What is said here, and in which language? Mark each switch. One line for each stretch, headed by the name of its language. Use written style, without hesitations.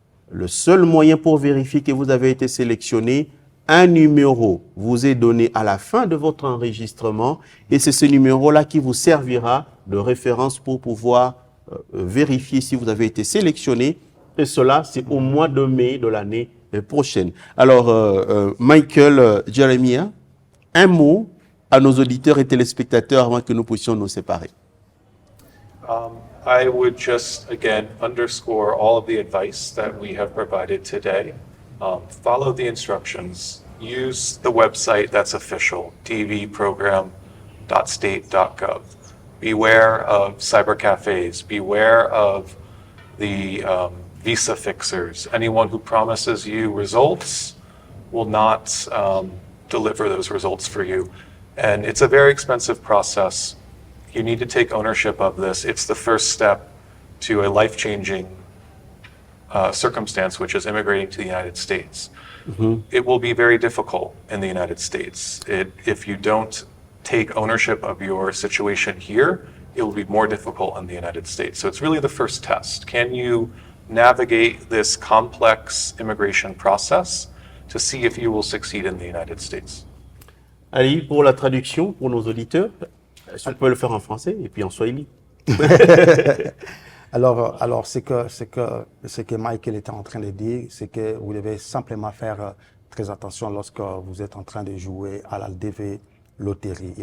French: Le seul moyen pour vérifier que vous avez été sélectionné, un numéro vous est donné à la fin de votre enregistrement et c'est ce numéro-là qui vous servira de référence pour pouvoir vérifier si vous avez été sélectionné. Et cela, c'est au mois de mai de l'année prochaine. Alors, Michael Jeremiah, un mot à nos auditeurs et téléspectateurs avant que nous puissions nous séparer.
English: I would just, again, underscore all of the advice that we have provided today. Follow the instructions. Use the website that's official, tvprogram.state.gov. Beware of cyber cafes. Beware of the visa fixers. Anyone who promises you results will not deliver those results for you. And it's a very expensive process. You need to take ownership of this. It's the first step to a life-changing circumstance, which is immigrating to the United States. Mm-hmm. It will be very difficult in the United States. If you don't take ownership of your situation here, it will be more difficult in the United States. So it's really the first test. Can you navigate this complex immigration process to see if you will succeed in the United States?
French: Ali, pour la traduction, pour nos auditeurs, si on peut le faire en français et puis en swahili. Alors ce que Michael était en train de dire, c'est que vous devez simplement faire très attention lorsque vous êtes en train de jouer à la DV Loterie.